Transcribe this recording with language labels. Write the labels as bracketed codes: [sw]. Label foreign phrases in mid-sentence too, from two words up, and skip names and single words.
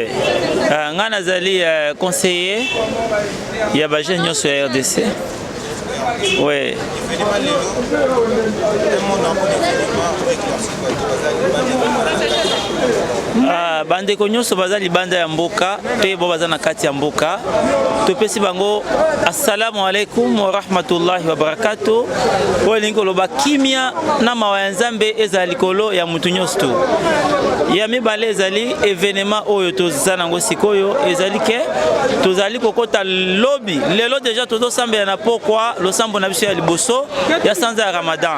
[ln] Nga nazali conseiller ya ba jeune nyonso ya RDC. Oui. Bandeko nyonso baza libanda ya mboka pe bo baza na kati ya mboka topesi bango [ar] السلام عليكم ورحمة الله وبركاته. [ln] Olingo loba kimia na mawa ya Nzambe eza likolo ya mutu nyonso tu. Ya mibale ezali événement oyo tozana ngo sikoyo ezali ke tozali kokota lobby lelo déjà tozo sambela na pokwa losambo na biso ya liboso ya sanza ya Ramadan.